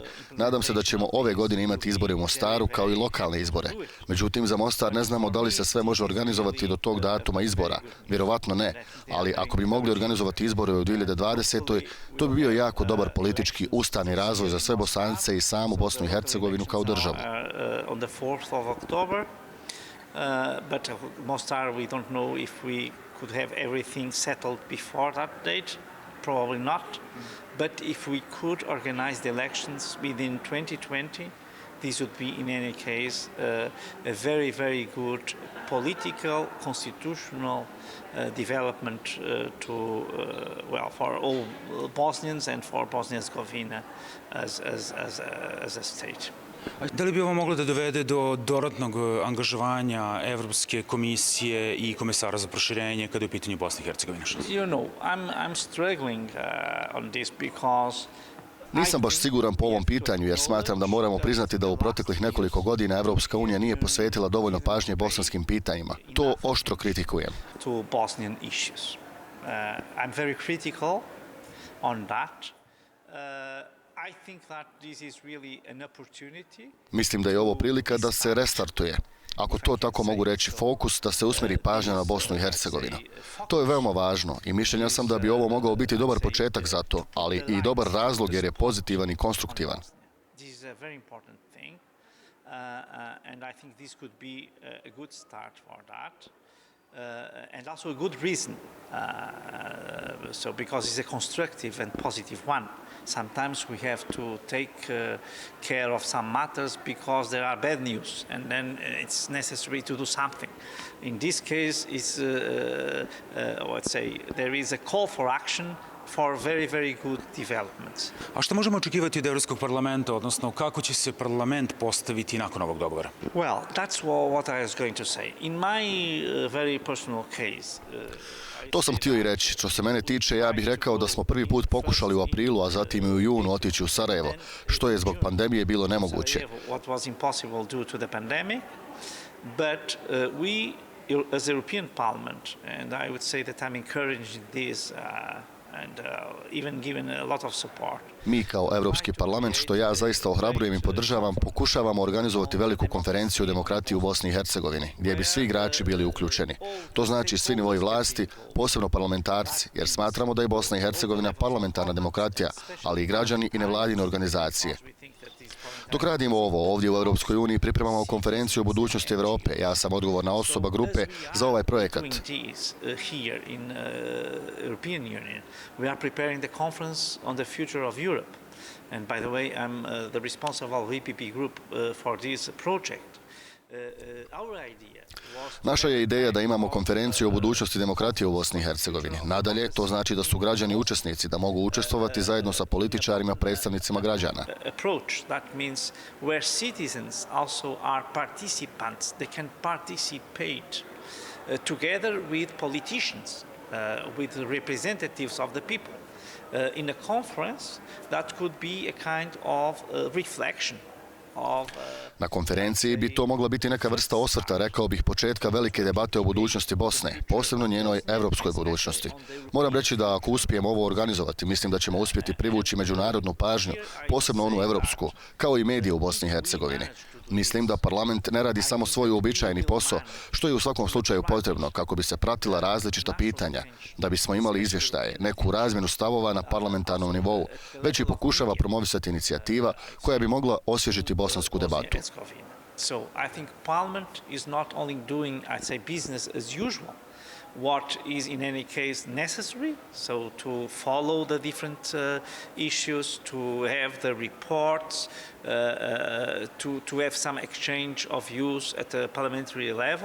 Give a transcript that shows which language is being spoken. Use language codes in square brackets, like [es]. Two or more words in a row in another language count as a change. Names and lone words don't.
[bs] Nadam se da ćemo ove godine imati izbore u Mostaru kao i lokalne izbore. Međutim, za Mostar ne znamo da li se sve može organizovati do tog datuma izbora. Vjerovatno ne, ali ako bi mogli organizovati izbore u 2020. to bi bio jako dobar politički ustavni razvoj za sve Bosance i samu Bosnu i Hercegovinu kao državu. [en] But Mostar, we don't know if we could have everything settled before that date. Probably not. But if we could organize the elections within 2020, this would be, in any case, a very, very good political, constitutional development for all Bosnians and for Bosnia-Herzegovina as a state. [bs] Da li bi ovo moglo da dovede do dodatnog angažovanja Evropske komisije i komesara za proširenje kada je u pitanju Bosne i Hercegovine? [en] You know, I'm struggling on this because [bs] nisam baš siguran po ovom pitanju jer smatram da moramo priznati da u proteklih nekoliko godina Evropska unija nije posvetila dovoljno pažnje bosanskim pitanjima. To oštro kritikujem. [en] To Bosnian issues. I'm very critical on that. I think that this is really an opportunity. [bs] Mislim da je ovo prilika da se restartuje. Ako to tako mogu reći, fokus da se usmjeri pažnja na Bosnu i Hercegovinu. To je veoma važno i mišljenja sam da bi ovo mogao biti dobar početak za to, ali i dobar razlog jer je pozitivan i konstruktivan. [en] This is a very important thing and I think this could be a good start for that. And also a good reason, because it's a constructive and positive one. Sometimes we have to take care of some matters because there are bad news, and then it's necessary to do something. In this case, it's let's say there is a call for action for very, very good developments. [bs] A što možemo očekivati od Evropskog parlamenta, odnosno kako će se parlament postaviti nakon ovog dogovora? [en] Well, that's what I was going to say. In my very personal case, [bs] to sam htio i reći. Što se mene tiče, ja bih rekao da smo prvi put pokušali u aprilu, a zatim i u junu otići u Sarajevo, što je zbog pandemije bilo nemoguće. [en] What was impossible due to the pandemic, but we, as European Parliament, and I would say that I'm encouraging this and even given a lot of support. [bs] Mi kao Europski parlament, što ja zaista ohrabrujem i podržavam, pokušavamo organizovati veliku konferenciju o demokratiji u Bosni i Hercegovini, gdje bi svi igrači bili uključeni. To znači svi nivoi vlasti, posebno parlamentarci, jer smatramo da je Bosna i Hercegovina parlamentarna demokratija, ali i građani i nevladine organizacije. Dok radimo ovo, ovdje u Europskoj uniji pripremamo konferenciju o budućnosti Europe. Ja sam odgovorna osoba grupe za ovaj projekat. [en] We are preparing the conference on the future of Europe. And by the way, I'm the responsible VPP group for this project. [bs] Naša je ideja da imamo konferenciju o budućnosti demokratije u Bosni i Hercegovini. Nadalje, to znači da su građani učesnici, da mogu učestvovati zajedno sa političarima, predstavnicima građana. [en] That means where citizens also are participants, they can participate together with politicians, with representatives of the people. In a conference, that could be a kind of reflection. [bs] Na konferenciji bi to mogla biti neka vrsta osvrta, rekao bih, početka velike debate o budućnosti Bosne, posebno njenoj evropskoj budućnosti. Moram reći da ako uspijemo ovo organizovati, mislim da ćemo uspjeti privući međunarodnu pažnju, posebno onu evropsku, kao i medije u Bosni i Hercegovini. Mislim da parlament ne radi samo svoj uobičajeni posao, što je u svakom slučaju potrebno kako bi se pratila različita pitanja, da bismo imali izvještaje, neku razmjenu stavova na parlamentarnom nivou, već i pokušava promovisati inicijativa koja bi mogla osvježiti bosansku debatu. [en] So I think Parliament is not only doing, I'd say, business as usual, what is in any case necessary, so to follow the different issues, to have the reports, to have some exchange of views at the parliamentary level.